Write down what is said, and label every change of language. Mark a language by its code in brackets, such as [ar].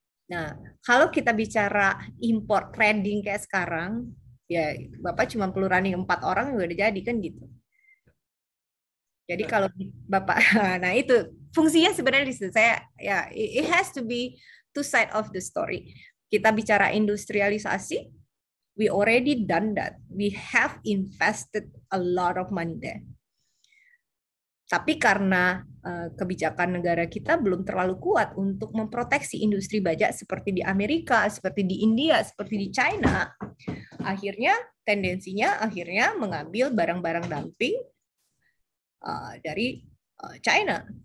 [id] Nah, kalau kita bicara import trading kayak sekarang, ya Bapak cuma perlu running 4 orang juga udah jadi kan gitu. Jadi kalau Bapak, nah itu fungsinya sebenarnya di situ. Saya ya, [en] it has to be two side of the story. [id] Kita bicara industrialisasi, [en] we already done that. We have invested a lot of money there. [id] Tapi karena kebijakan negara kita belum terlalu kuat untuk memproteksi industri baja seperti di Amerika, seperti di India, seperti di China, akhirnya tendensinya mengambil barang-barang dumping dari China.